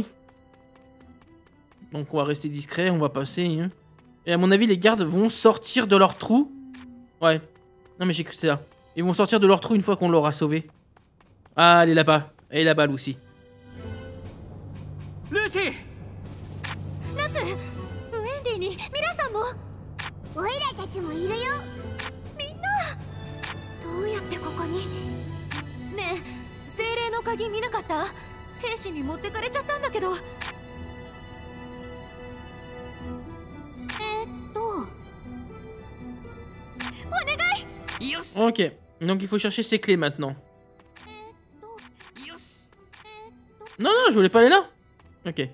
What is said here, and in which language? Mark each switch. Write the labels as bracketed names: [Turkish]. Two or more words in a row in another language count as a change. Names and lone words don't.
[French] Donc on va rester discret, on va passer. Hein. Et à mon avis, les gardes vont sortir de leur trou. Ouais. Non mais j'ai cru que c'était là. Ils vont sortir de leur trou une fois qu'on l'aura sauvé. Ah, elle est là-bas. Elle est là-bas, Lucy. Lucy! Natsu! [Japanese] ウェンディにミラさんもオイラたちもいるよみんなどうやってここにねえ精霊の鍵見なかった？兵士に持ってかれちゃったんだけど [French] Ok, donc il faut chercher ses clés maintenant. Non, non, je voulais pas aller là. Ok.